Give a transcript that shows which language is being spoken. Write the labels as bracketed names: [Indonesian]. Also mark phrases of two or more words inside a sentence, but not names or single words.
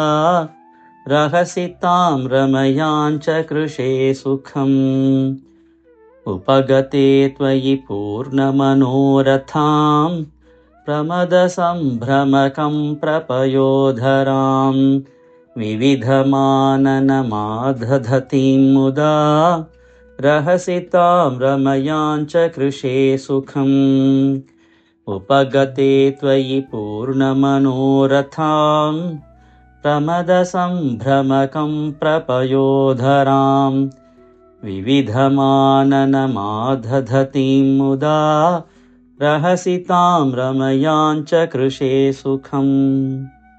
[Sanskrit] രഹസി താം രമയാഞ്ചകൃഷേ സുഖം. ഉപഗതേ ത്വയി പൂർണ്ണമനോരഥാം. പ്രമദ സംഭ്രമ കംപ്ര പയോധരാം. विविधमाननमादधतीं मुदा रहसि तां रमयाञ्च कृशे सुखम् उपगते त्वयि पूर्णमनोरथां प्रमदसम्भ्रमकं प्रपयोधराम् विविधमाननमादधतीं मुदा रहसि तां रमयाञ्च कृशे सुखम्